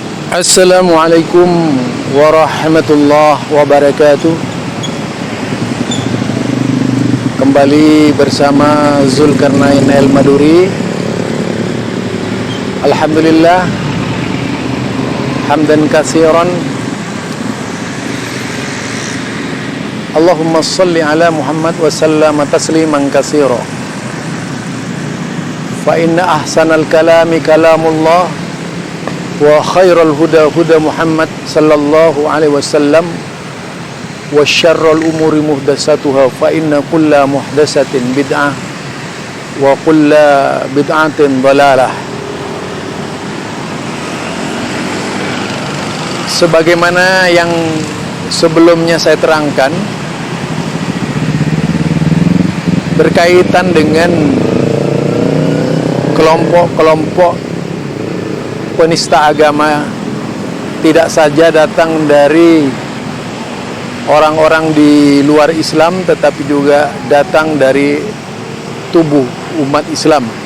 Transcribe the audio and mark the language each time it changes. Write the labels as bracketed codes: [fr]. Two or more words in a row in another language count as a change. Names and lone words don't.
[ar] السلام عليكم ورحمة الله وبركاته. [id] Kembali bersama Zulkarnain Al-Maduri. [ar] الحمد لله, حمدا كثيرا. اللهم صل على محمد وسلم تسليما كثيرا. فإن أحسن الكلام كلام الله وخير الهدى هدى محمد صلى الله عليه وسلم وشر الأمور محدثاتها فإن كل محدثة بدعة وكل بدعة ضلالة. [id] Sebagaimana yang sebelumnya saya terangkan berkaitan dengan kelompok-kelompok penista agama, tidak saja datang dari orang-orang di luar Islam, tetapi juga datang dari tubuh umat Islam